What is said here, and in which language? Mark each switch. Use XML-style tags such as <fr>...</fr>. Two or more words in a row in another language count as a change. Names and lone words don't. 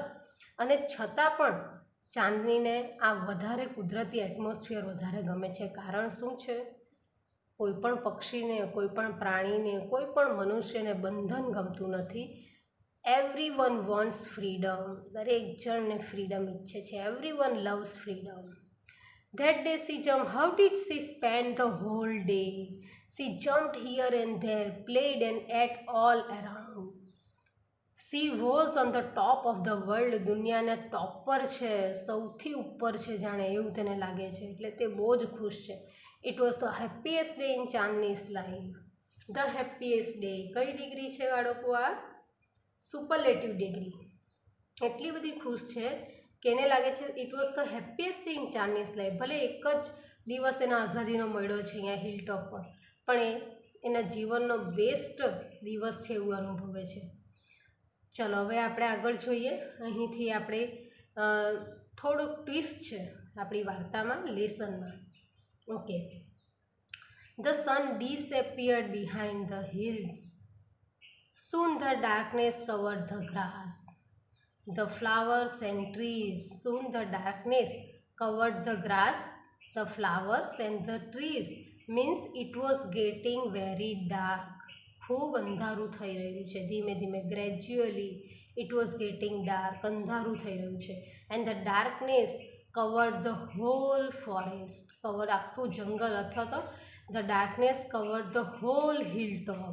<gu>અને છતાં પણ ચાંદનીને આ વધારે કુદરતી એટમોસ્ફિયર વધારે ગમે છે. કારણ શું છે? કોઈ પણ પક્ષીને, કોઈ પણ પ્રાણીને, કોઈ પણ મનુષ્યને બંધન ગમતું નથી.</gu> <en>every one wants freedom.</en> <gu>દરેક જણને ફ્રીડમ ઈચ્છે છે.</gu> <en>every one loves freedom. That day she jumped. How did she spend the whole day? She jumped here and there, played and ate all around. She was on the top of the world.</en> <gu>દુનિયાના ટોપ પર છે, સૌથી ઉપર છે જાણે એવું તેને લાગે છે. એટલે તે બહુ જ ખુશ છે.</gu> <en>It was the happiest day in ચાંદની's life. The happiest day.</en> <gu>કઈ ડિગ્રી છે બાળકો? આ</gu> <en>superlative degree.</en> <gu>એટલી બધી ખુશ છે કે એને લાગે છે</gu> <en>it was the happiest day in Chandni's life.</en> <gu>ભલે એક જ દિવસ એના આઝાદીનો મળ્યો છે અહીંયા હિલટોપ પર, પણ એના જીવનનો બેસ્ટ દિવસ છે એવું અનુભવે છે. ચલો હવે આપણે આગળ જોઈએ. અહીંથી આપણે થોડુંક ટ્વિસ્ટ છે આપણી વાર્તામાં, લેસનમાં.</gu> <en>okay. The sun disappeared behind the hills. Soon the darkness covered the grass, the flowers and trees. Soon the darkness covered the grass, the flowers and the trees. Means it was getting very dark.</en> <gu>ખૂબ અંધારું થઈ રહ્યું છે. ધીમે ધીમે,</gu> <en>gradually it was getting dark.</en> <gu>અંધારું થઈ રહ્યું છે.</gu> <en>and the darkness covered the whole forest.</en> <gu>આખું જંગલ, અથવા તો</gu> <en>the darkness covered the whole hill top.</en>